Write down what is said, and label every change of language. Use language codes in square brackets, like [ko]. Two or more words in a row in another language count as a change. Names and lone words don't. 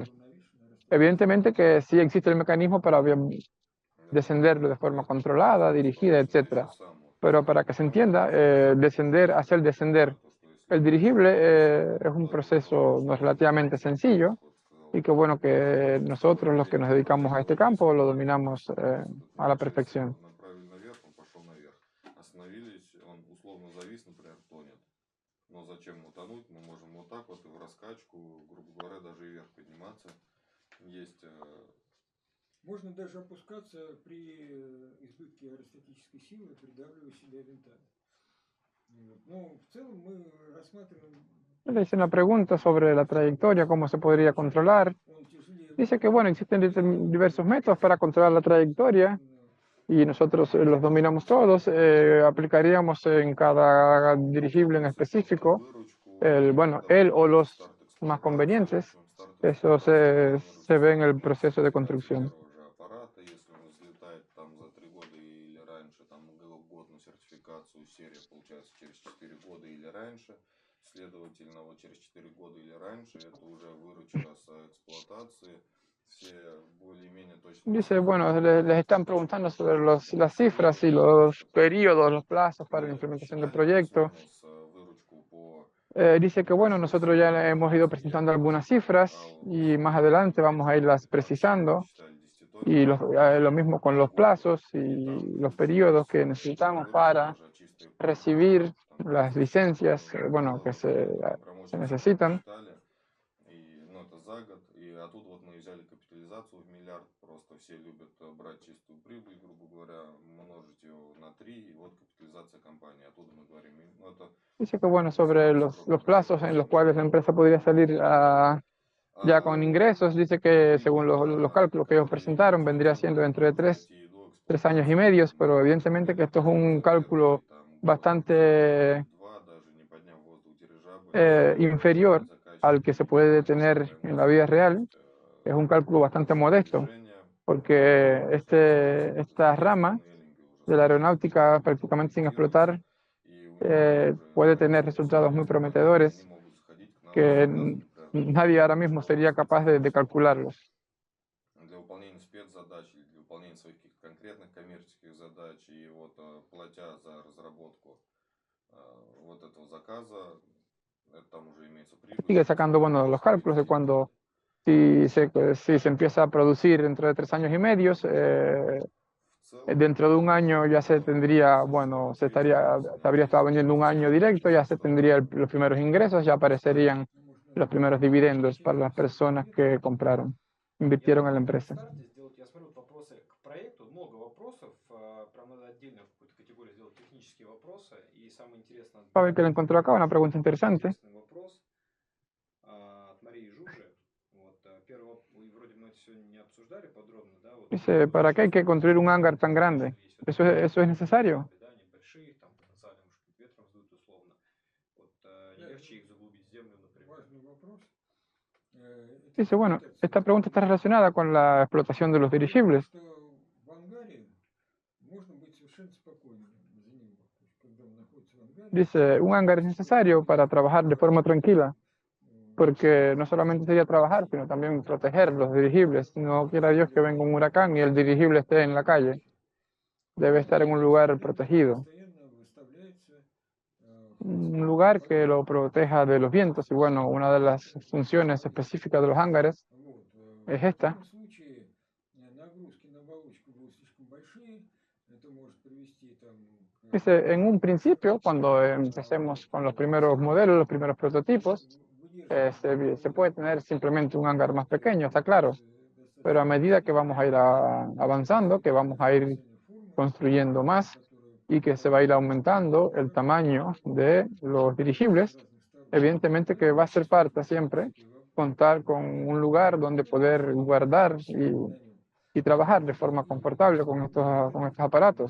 [es] Evidentemente que sí existe el mecanismo para descenderlo de forma controlada, dirigida, etcétera. Pero para que se entienda, hacer descender el dirigible es un proceso no relativamente sencillo y que bueno que nosotros los que nos dedicamos a este campo lo dominamos a la perfección. [ru] Направили наверх, он пошел наверх. Остановились, он условно завис, например, тонет. Но зачем ему тонуть? Мы можем вот так вот и в раскачку, грубо говоря, даже и вверх подниматься. Есть... Можно даже опускаться при избытке аэростатической силы, придавливая себя винтами. Ну, в целом мы рассматриваем... [es] Le hice una pregunta sobre la trayectoria, cómo se podría controlar. Dice que bueno, existen diversos métodos para controlar la trayectoria y nosotros los dominamos todos. Aplicaríamos en cada dirigible en específico él o los más convenientes. Eso se ve en el proceso de construcción. [ru] Если он взлетает там за 3 года или раньше, там год на сертификацию, серия получается через 4 года или раньше, следовательно, вот через 4 гоda или раньше, это уже выручка с эксплуатации, все более-менее точно. [es] Dice, bueno, les están preguntando sobre las cifras y los periodos, los plazos para la implementación del proyecto. Dice que bueno, nosotros ya hemos ido presentando algunas cifras y más adelante vamos a irlas precisando. Y lo mismo con los plazos y los periodos que necesitamos para recibir las licencias, bueno, que se necesitan. [ru] И, ну, это за год. И оттуда вот мы взяли капитализацию в миллиард. Просто все любят брать чистую прибыль, грубо говоря, множить ее на 3. И вот капитализация компании. Оттуда мы говорим. Ну, это [es] Dice que, bueno, sobre los plazos en los cuales la empresa podría salir ya con ingresos, dice que según los cálculos que ellos presentaron, vendría siendo dentro de 3 años y medio, pero evidentemente que esto es un cálculo bastante inferior al que se puede tener en la vida real. Es un cálculo bastante modesto, porque esta rama de la aeronáutica prácticamente sin explotar puede tener resultados muy prometedores que nadie ahora mismo sería capaz de calcularlos. [ru] для выполнения спецзадач или для выполнения своих каких-то конкретных коммерческих задач. И вот платя за разработку вот этого заказа, это там уже имеется прибыль. [es] Sigue sacando, bueno, los cálculos de cuando si se empieza a producir dentro de 3 años y medio, dentro de un año ya se tendría, bueno, se habría estado vendiendo un año directo, ya se tendría los primeros ingresos, ya aparecerían los primeros dividendos para las personas que compraron, invirtieron en la empresa. [ru] Я смотрю вопросы к проекту, много вопросов, прям надо отдельно какую-то категорию сделать технические вопросы, и самое интересное... [es] A ver qué le encontró acá, una pregunta interesante. [ru] Вопрос от Марии Жужи. Вот, первый, вроде мы это сегодня не обсуждали подробно, да? Вот, [es] Dice, ¿para qué hay que construir un hangar tan grande? ¿Eso es necesario? [ru] Большие, там потенциально, может, ветром сдут условно. Вот, не легче их заглубить в землю, например. Важный вопрос. [es] Dice, bueno, esta pregunta está relacionada con la explotación de los dirigibles. [ru] Что в ангаре можно быть совершенно спокойным за него. То есть, когда он находится в ангаре, [es] Dice, un hangar es necesario para trabajar de forma tranquila, porque no solamente sería trabajar, sino también proteger los dirigibles. No quiera Dios que venga un huracán y el dirigible esté en la calle. Debe estar en un lugar protegido, [ru] постоянно выставляется [es] un lugar que lo proteja de los vientos. Y bueno, una de las funciones específicas de los hangares [ru] вот, [es] es [ru] в [es] esta. [ru] этом случае нагрузки на оболочку будут слишком большие, это может привести там к [es] Dice, en un principio, cuando empecemos con los primeros modelos, los primeros prototipos, se puede tener simplemente un hangar más pequeño, está claro. Pero a medida que vamos a ir avanzando, que vamos a ir construyendo más y que se va a ir aumentando el tamaño de los dirigibles, evidentemente que va a ser parte siempre contar con un lugar donde poder guardar y trabajar de forma confortable con estos aparatos.